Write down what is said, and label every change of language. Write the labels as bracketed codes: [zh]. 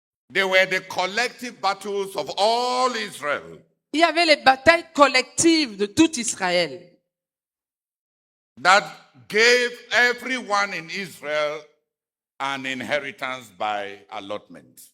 [en] they were the collective battles of all Israel [fr] il y avait les batailles collectives de tout Israël [en] that gave everyone in Israel an inheritance by allotment.